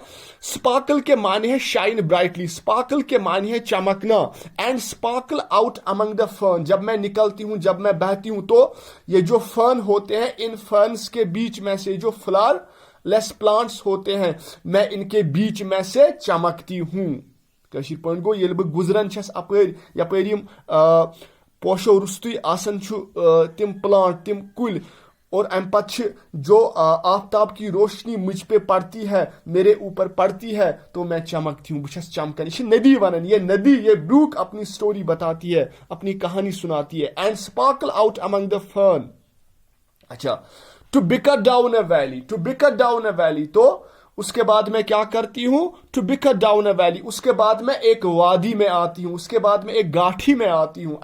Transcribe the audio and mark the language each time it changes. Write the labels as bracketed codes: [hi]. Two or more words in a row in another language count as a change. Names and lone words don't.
[hi] स्पार्कल के माने है [en] shine brightly, [hi] स्पार्कल के माने है चमकना, [en] and sparkle out among the fern, [hi] जब मैं निकलती हूं, जब मैं बहती हूं, तो ये जो फर्न होते हैं, इन फर्न्स के बीच में से जो [en] flowerless plants [hi] होते हैं, मैं इनके बीच में से चमकती हूं। [ks] कशीर पॉइंट गो ये गुजरन छस अपर यपर पोशो रुस्तुई आसन छु तिम प्लांट, तिम कुल, [hi] और अम पछ जो आफ्ताब की रोशनी मुझ पे पड़ती है, मेरे ऊपर पड़ती है, तो मैं चमकती हूँ, [ks] बुछस चमकन। [hi] ये नदी वनन, ये नदी, ये ब्रूक अपनी स्टोरी बताती है, अपनी कहानी सुनाती है। [en] and sparkle out among the fern. [hi] अच्छा, [en] to bicker down a valley, to bicker down a valley, [hi] तो उसके बाद मैं क्या करती हूं, [en] to bicker down a valley, [hi] उसके बाद मैं एक वादी में आती हूं, उसके बाद मैं एक गाठी में आती हूं।